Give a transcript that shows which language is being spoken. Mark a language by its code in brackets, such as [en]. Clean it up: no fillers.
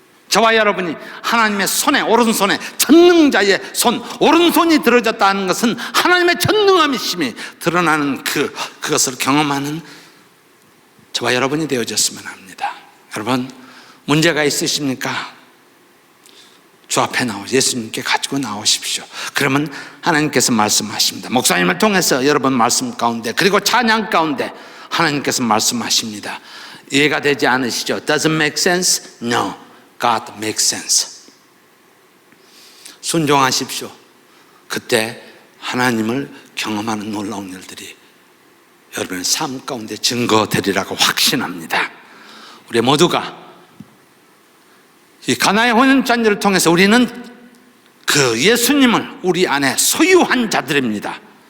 [ko] 저와 여러분이 하나님의 손에, 오른손에 전능자의 손, 오른손이 들어졌다는 것은 하나님의 전능함이심이 드러나는 그것을 경험하는 저와 여러분이 되어졌으면 합니다. 여러분, 문제가 있으십니까? 주 앞에 예수님께 가지고 나오십시오. 그러면 하나님께서 말씀하십니다. 목사님을 통해서 여러분 말씀 가운데, 그리고 찬양 가운데 하나님께서 말씀하십니다. 이해가 되지 않으시죠? [en] Doesn't make sense? No. God makes sense. [ko] 순종하십시오. 그때 하나님을 경험하는 놀라운 일들이 여러분의 삶 가운데 증거되리라고 확신합니다. 우리 모두가 이 가나의 혼인잔치를 통해서 우리는 그 예수님을 우리 안에 소유한 자들입니다.